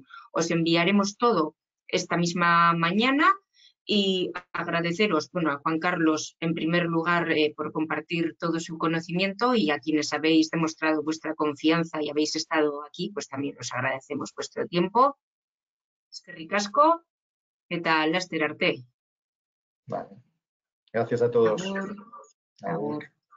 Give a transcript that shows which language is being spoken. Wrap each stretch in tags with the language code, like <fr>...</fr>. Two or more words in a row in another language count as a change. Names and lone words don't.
<es>Os enviaremos todo esta misma mañana y agradeceros, bueno, a Juan Carlos en primer lugar por compartir todo su conocimiento y a quienes habéis demostrado vuestra confianza y habéis estado aquí, pues también os agradecemos vuestro tiempo.</es> <eu>Eskerrik asko. Eta laster arte.</eu> <es>Vale. Gracias a todos.</es> <eu>Agur. Agur. Agur.</eu>